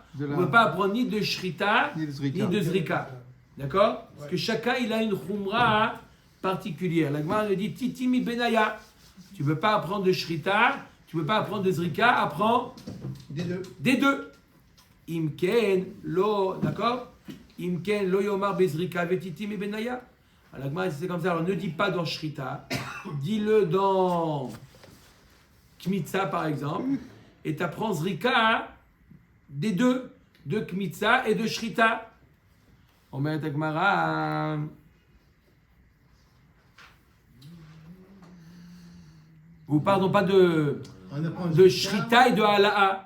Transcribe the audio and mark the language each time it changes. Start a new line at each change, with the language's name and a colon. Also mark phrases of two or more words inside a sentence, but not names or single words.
French: On ne peut pas apprendre ni de shrita, ni de zrika. D'accord? Parce que chacun, il a une khumra particulière. La Gemara nous dit
Aramaic: תיתי מבינייא.
French: Tu ne peux pas apprendre de shrita, tu ne peux pas apprendre de zrika, apprends des deux.
Aramaic: אם כן לא, d'accord? אם כן לא יאמר בזריקה ותיתי מבינייא.
French: Alors la Gemara c'est comme ça. Alors ne dis pas dans shrita, dis-le dans kmitza par exemple, et tu apprends zrika des deux, de kmitza et de shrita. On met la Gemara. Ou pardon, pas de shrita et de hala'a.